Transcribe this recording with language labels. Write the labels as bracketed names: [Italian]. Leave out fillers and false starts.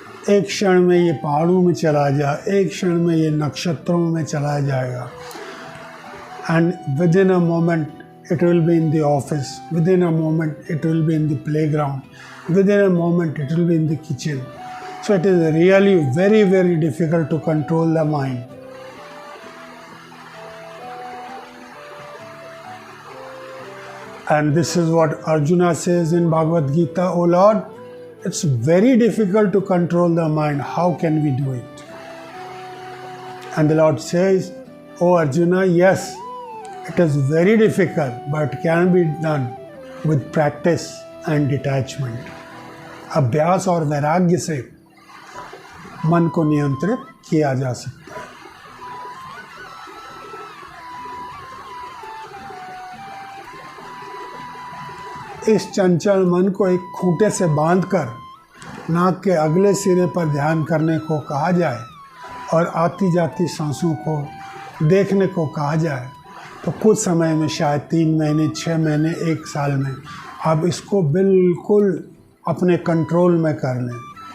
[Hindi] एक क्षण में ये पहाड़ों में चला जाए, एक क्षण में ये नक्षत्रों में चला जाएगा। [English] And within a moment it will be in the office, within a moment it will be in the playground, within a moment it will be in the kitchen. So it is really very, very difficult to control the mind. And this is what Arjuna says in Bhagavad Gita, "O Lord, it's very difficult to control the mind. How can we do it?" And the Lord says, "O Arjuna, yes, it is very difficult, but it can be done with practice and detachment." [Hindi] अभ्यास और वैराग्य से मन को नियंत्रित किया जा सकता है। इस चंचल मन को एक खूंटे से बांधकर नाक के अगले सिरे पर ध्यान करने को कहा जाए और आती जाती सांसों को देखने को कहा जाए तो कुछ समय में, शायद 3 महीने, 6 महीने, 1 साल में आप इसको बिल्कुल अपने कंट्रोल में कर लें।